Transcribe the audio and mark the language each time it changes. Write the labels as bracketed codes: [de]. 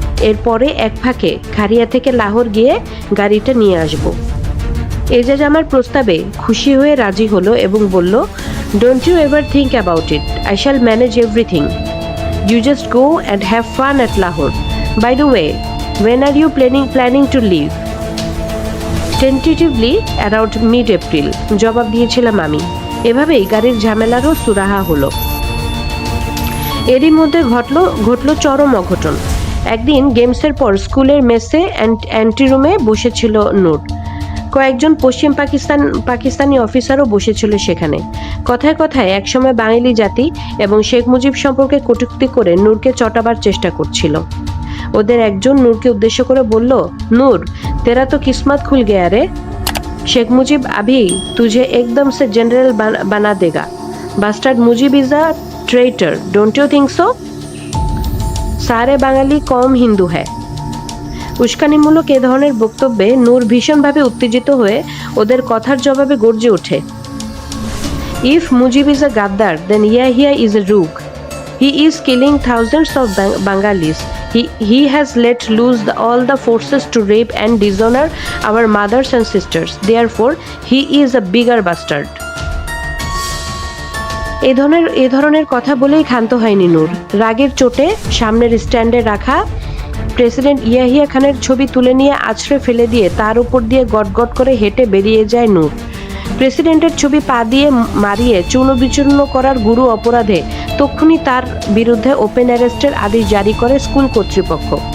[bn] এরপরে এক ফাঁকে খারিয়া থেকে লাহোর গিয়ে গাড়িটা নিয়ে আসব। এজাজ আমার প্রস্তাবে খুশি হয়ে রাজি হলো এবং বলল, [en] Don't you ever think about it, I shall manage everything, you just go and have fun at Lahore. By the way, when are you planning to leave? Tentatively around mid-April, [bn] জবাব দিয়েছিলাম আমি। এভাবেই গাড়ির ঝামেলারও সুরাহা হলো। এরই মধ্যে ঘটলো চরম অঘটন। একদিন গেমসের পর স্কুলের মেসে অ্যান্টি রুমে বসেছিল নূর। কয়েকজন পশ্চিম পাকিস্তানি অফিসারও বসেছিল সেখানে। কথায় কথায় একসময় বাঙালি জাতি এবং শেখ মুজিব সম্পর্কে কটূক্তি করে নূরকে চটাবার চেষ্টা করছিল। ওদের একজন নূরকে উদ্দেশ্য করে বলল, নূর, [hi] তেরা তো কিসমত খুল গয়া রে, शेख मुजीब अभी तुझे एकदम से जनरल बना देगा। [en] Bastard Mujib is a traitor, don't you think so? [hi] सारे बंगाली कौम हिंदू है, [bn] উস্কানিমূলক এ ধরনের বক্তব্যে নূর ভীষণভাবে উত্তেজিত হয়ে ওদের কথার জবাবে গর্জে ওঠে, [en] If Mujib is a গাদ্দার then Yahya is a rogue. He is killing thousands of Bengalis. He has let loose all the forces to rape and dishonor our mothers and sisters. Therefore, he is a bigger bastard. [bn] এ ধরনের কথা বলেই ক্ষান্ত হয়নি নূর। রাগের চোটে সামনের স্ট্যান্ডে রাখা প্রেসিডেন্ট ইয়াহিয়া খানের ছবি তুলে নিয়ে আছড়ে ফেলে দিয়ে তার উপর দিয়ে গটগট করে হেঁটে বেরিয়ে যায় নূর। প্রেসিডেন্টের ছবি পা দিয়ে মারিয়ে চূর্ণ বিচূর্ণ করার গুরু অপরাধে তক্ষুনি তার বিরুদ্ধে ওপেন অ্যারেস্টের আদেশ জারি করে স্কুল কর্তৃপক্ষ।